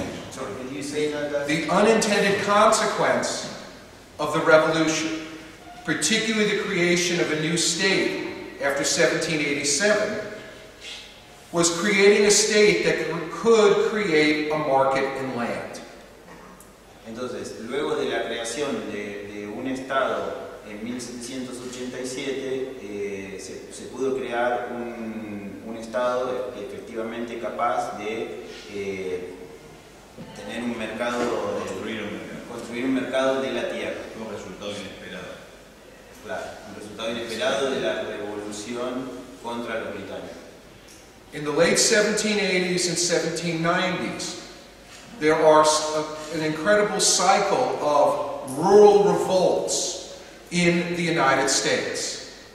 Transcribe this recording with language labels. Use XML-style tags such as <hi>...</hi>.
<en>Sorry, can you say that? The unintended consequence of the revolution, particularly the creation of a new state after 1787, was creating a state that could create a market in land.</en> <es>Entonces, luego de la creación de un estado en 1787, se pudo crear un estado efectivamente capaz de tener un mercado, construir un mercado de la tierra. Un resultado inesperado. Claro, un resultado inesperado de la revolución contra los británicos.</es> <en>In the late 1780s and 1790s, there are an incredible cycle of rural revolts in the United States.</en>